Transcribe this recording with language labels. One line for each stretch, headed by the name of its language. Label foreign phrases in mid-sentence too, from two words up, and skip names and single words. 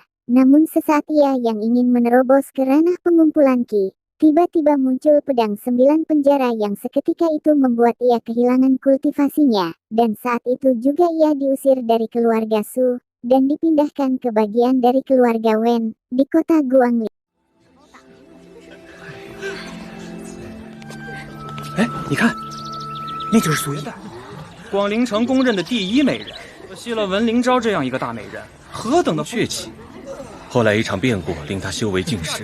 Indonesian: Namun sesaat ia yang ingin menerobos ke ranah pengumpulan ki, tiba-tiba muncul pedang 9 penjara yang seketika itu membuat ia kehilangan kultivasinya, dan saat itu juga ia diusir dari keluarga Su, dan dipindahkan ke bagian dari keluarga Wen, di kota Guangling.
Chinese: 哎，你看，那就是苏一代，广陵城公认的第一美人。可惜了文灵昭这样一个大美人，何等的血气。后来一场变故令他修为尽失，